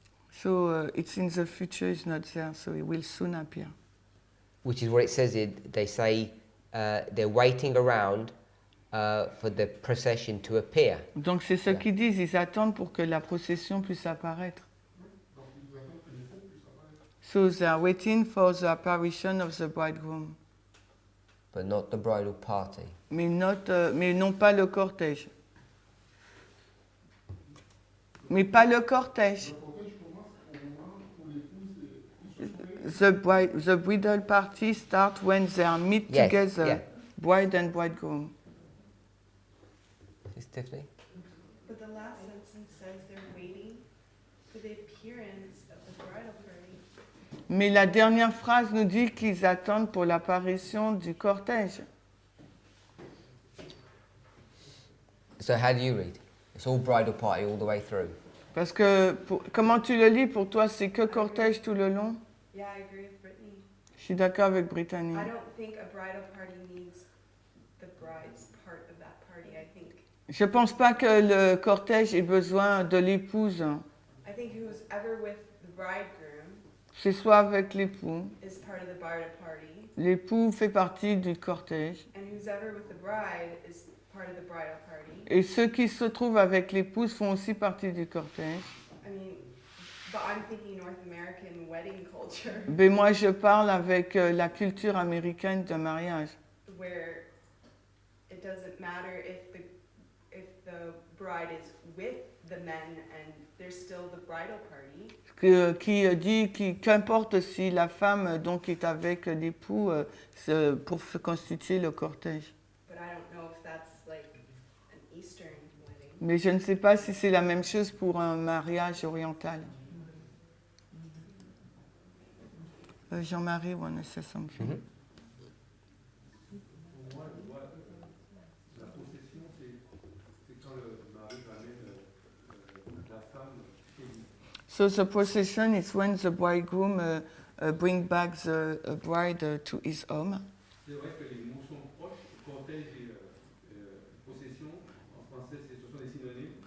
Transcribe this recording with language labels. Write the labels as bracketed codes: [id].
[en] So it's in the future, it's not there, so it will soon appear. Which is what it says. They say they're waiting around for the procession to appear. [fr] Donc c'est ce qu'ils disent, ils attendent pour que la procession puisse apparaître. [en] So they are waiting for the apparition of the bridegroom. But not the bridal party. [fr] Mais non pas le cortège. Mais pas le cortège. [en] The bridal party starts when they are meet Yes, together, yeah. bride and bridegroom. Is Tiffany? But the last sentence says they're waiting for the appearance of the bridal party. [fr] Mais la dernière phrase nous dit qu'ils attendent pour l'apparition du cortège. [en] So how do you read? It's all bridal party all the way through. [fr] Parce que, comment tu le lis pour toi, c'est que cortège tout le long? [en] Yeah, I agree with Brittany. [fr] Je suis d'accord avec Brittany. [en] I don't think a bridal party needs the bride's part of that party. I think [fr] Je pense pas que le cortège ait besoin de l'épouse. [en] who's ever with the bridegroom [fr] C'est soit avec l'époux. [en] is part of the bridal party, [fr] L'époux fait partie du cortège. [en] and who's ever with the bride is part of the bridal party. [fr] Et ceux qui se trouvent avec l'épouse font aussi partie du cortège. [en] I mean, but I'm thinking North American wedding culture, [fr] Mais moi, je parle avec la culture américaine de mariage. [en] where it doesn't matter if the bride is with the men and there's still the bridal party. [fr] Qui dit qu'importe si la femme donc est avec l'époux pour se constituer le cortège. [en] But I don't know if that's like an Eastern wedding. [fr] Mais je ne sais pas si c'est la même chose pour un mariage oriental. [en] Jean-Marie, wanna say something? Mhm. [fr] Pour moi, la possession, c'est quand le mari ramène la femme chez lui. [en] So the procession is when the bridegroom bring back the bride to his home. [fr] C'est vrai que les mots sont proches, cortège et possession. En français, ce sont des synonymes.